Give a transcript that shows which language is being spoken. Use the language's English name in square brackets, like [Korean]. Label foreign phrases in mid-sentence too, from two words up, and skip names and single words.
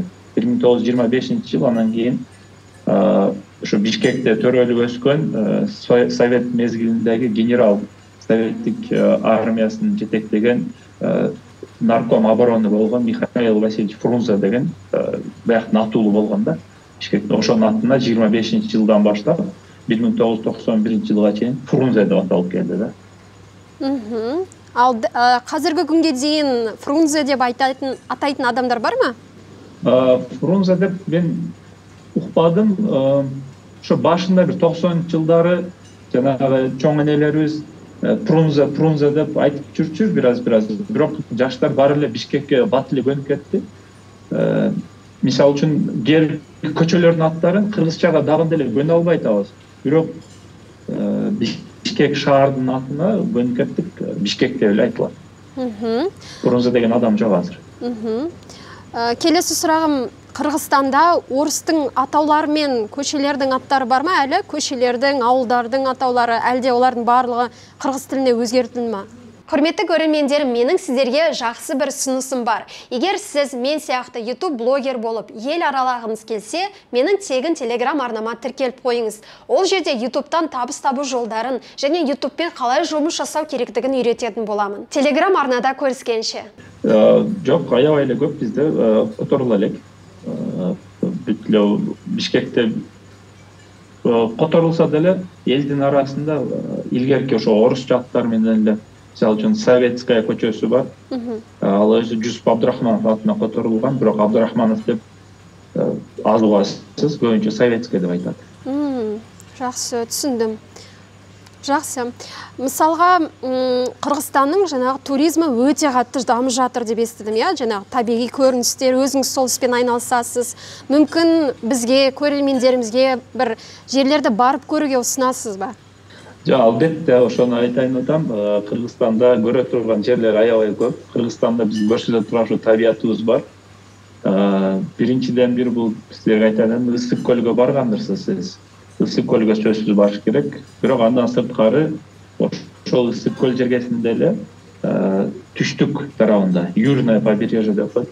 [Kyrgyz] 1925 жыл анан кийин ошо Бишкекте төрөлүп өскөн совет мезгилиндеги генерал, советтик армиясын жетектеген [Russian] нарком обороны [Kyrgyz] болгон Михаил Васильевич Фрунзе деген баягы атуулу болгон да. Бишкекте ошонун атына 25 жылдан баштап 1991 жылга чейин Фрунзе деп аталып келди да. [Kazakh] Ал қазіргі күнге дейін Фрунзе деп атайтын адамдар бар ма? [Kyrgyz] Фрунзе деп мен укпадым. Ошо башында бир 90 жылдары жанагы чоң энелерибиз Фрунзе деп айтып жүрчү бираз. Бирок жаштар баары эле Бишкекке бат эле көнүп кетти. Мисалы үчүн кээ көчөлөрдүн аттарын кыргызчага дагы деле көнө албай атабыз. Бирок Бишкек шаардын атына көнүп кеттик. Бишкек деп эле айтылат. Фрунзе деген адам жок азыр. [Kazakh] Келесі сұрағым, Қырғызстанда орыстың атаулары мен көшелердің аттары бар ма әлі? Көшелердің, ауылдардың атаулары әлде олардың барлығы қырғыз тіліне өзгертілді ма? Құрметті көрермендерім, менің сіздерге жақсы бір ұсынысым бар. Егер сіз мен сияқты YouTube блогер болып ел аралағыңыз келсе, менің тегін Telegram арнама тіркеліп қойыңыз. Ол жерде YouTube'тан табыс табу жолдарын және YouTube'пен қалай жұмыс жасау керектігін үйрететін боламын. Telegram арнада көріскенше. Жоқ, [Kyrgyz] аябай эле көп бизде которула элек. Бишкекте которулса деле элдин арасында илгерки ошо орусча аттар менен эле, мисалы үчүн Советская көчөсү бар. Ал өзү Жусуп Абдурахманов атына которулган, бирок Абдурахманов деп аз угасыз, көбүнчө Советская деп айтат. [Kazakh] Жақсы, түсіндім. Жақсы. Мысалға, Қырғызстанның жаңағы туризмі өте қатты дамып жатыр деп естідім, я? Жаңағы табиғи көріністер, өзіңіз сол іспен айналысасыз. Мүмкін бізге, көрермендерімізге бір жерлерді барып көруге ұсынасыз ба? [Kyrgyz] Албетте, ошону айтайын атам. Кыргызстанда көрө турган жерлер аябай көп. Кыргызстанда биз көрсөтө турган табиятыбыз бар. Биринчиден бир бул силерге айтайын, Ысык көлгө баргандырсыз сиз. Ысык көлгө сөзсүз барыш керек. Бирок андан сырткары ошол Ысык көл жергесинде эле түштүк тарабында [Russian] Южное побережье [Kyrgyz] деп коет.